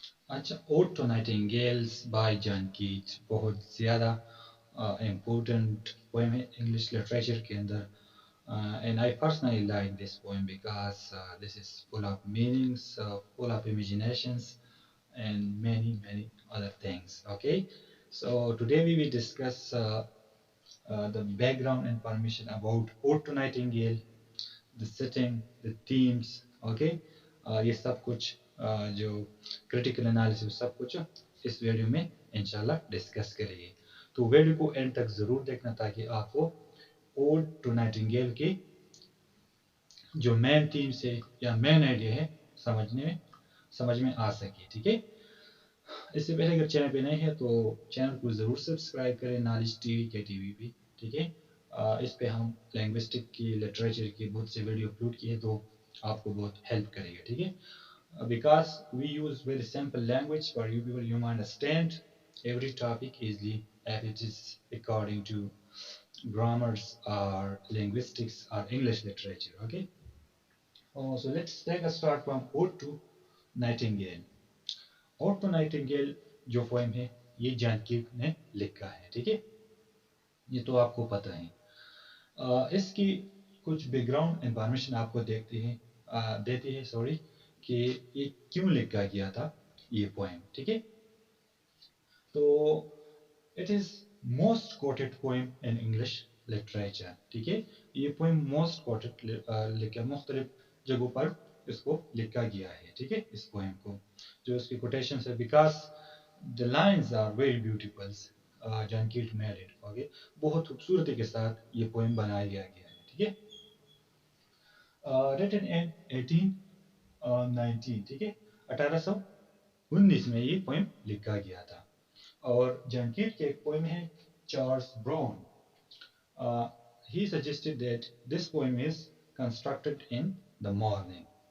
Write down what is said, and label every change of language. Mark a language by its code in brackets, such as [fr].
[hi] अच्छा, odd to nightingales bye John Keats बहुत ज़्यादा इम्पोर्टेंट पोएम है इंग्लिश लिटरेचर के अंदर. [en] And I personally like this poem because this is full of meanings, full of imaginations, and many other things. Okay, so today we will discuss the background and permission about Ode to Nightingale, the setting, the themes. [hi] Okay, ये सब कुछ जो critical analysis सब कुछ इस video में इंशाल्लाह discuss करेंगे. तो वीडियो को एंड तक ज़रूर देखना ताकि आपको ओड टू नाइटिंगेल की जो मेन थीम्स है या मेन आइडिया है समझ में आ सके. ठीक है, इससे पहले अगर चैनल पे नए हैं तो चैनल को ज़रूर सब्सक्राइब करें नॉलेज टीवी के टीवी पे. ठीक है, इस पे हम लैंग्विस्टिक की लिटरेचर की बहुत से वीडियो अपलोड किए तो आपको बहुत हेल्प करेगा. ठीक है, [en] because we use very simple language for you people, you understand every topic easily as it is according to grammars or linguistics or English literature. Okay, so let's take a start from Ode to Nightingale. [hi] Ode to Nightingale जो poem है ये John कीट ने लिखा है. ठीक है, ये तो आपको पता है. इसकी कुछ बैकग्राउंड इंफॉर्मेशन आपको देती है सॉरी, कि ये क्यों लिखा गया था ये पोएम. ठीक है, तो [en] It is most quoted poem in English literature. [hi] ठीक है, ये पोएम मोस्ट कोटेड लिखा मुख्तलिफ जगहों पर इसको लिखा गया है. [en] ठीक है, [hi] इस पोएम को जो इसकी कोटेशन है [en] Because the lines are very beautiful. John Keat made it. [hi] ओके, बहुत खूबसूरती के साथ ये पोएम बनाया गया है. ठीक है, [en] Written in 1819. [hi] ठीक है, 1819 में ये पोएम लिखा गया था. और जॉन कीट के एक पोएम है Charles brown. [en] He suggested that this poem is constructed in the morning.